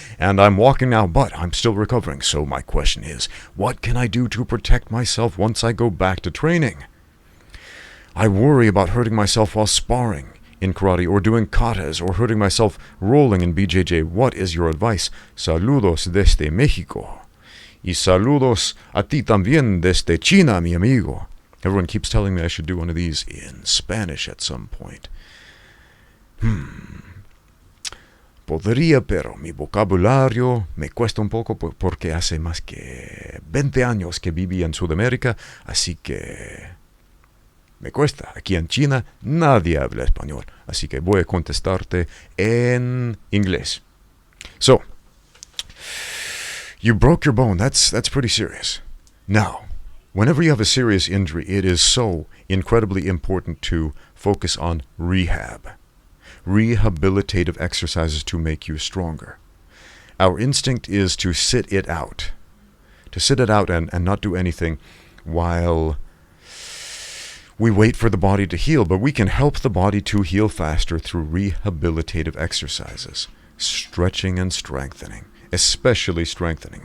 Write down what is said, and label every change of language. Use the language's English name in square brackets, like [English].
[English] And I'm walking now, but I'm still recovering. So my question is, what can I do to protect myself once I go back to training? I worry about hurting myself while sparring in karate or doing katas or hurting myself rolling in BJJ. What is your advice? [Spanish] Saludos desde Mexico. Y saludos a ti también desde China, mi amigo." [English] Everyone keeps telling me I should do one of these in Spanish at some point. [Spanish] Podría, pero mi vocabulario me cuesta un poco porque hace más que 20 años que viví en Sudamérica, así que me cuesta. Aquí en China nadie habla español, así que voy a contestarte en inglés. [English] So, you broke your bone. That's pretty serious. Now, whenever you have a serious injury, it is so incredibly important to focus on rehabilitative exercises to make you stronger. Our instinct is to sit it out and not do anything while we wait for the body to heal, but we can help the body to heal faster through rehabilitative exercises, stretching and strengthening, especially strengthening.